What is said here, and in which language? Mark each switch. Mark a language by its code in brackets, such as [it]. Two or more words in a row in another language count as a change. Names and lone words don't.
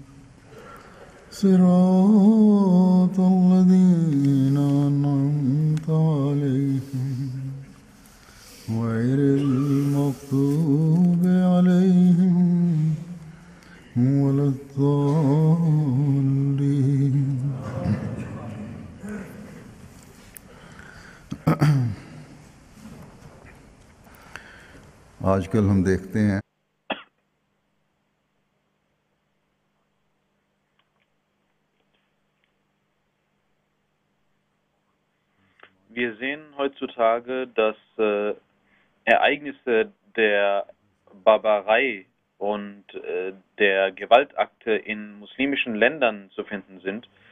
[ar] صراط الذين أنعمت عليهم غير المغضوب عليهم ولا الضالين [ur] آج کل ہم دیکھتے ہیں [de] Wir sehen heutzutage, dass Ereignisse der Barbarei und der Gewaltakte in muslimischen Ländern zu finden sind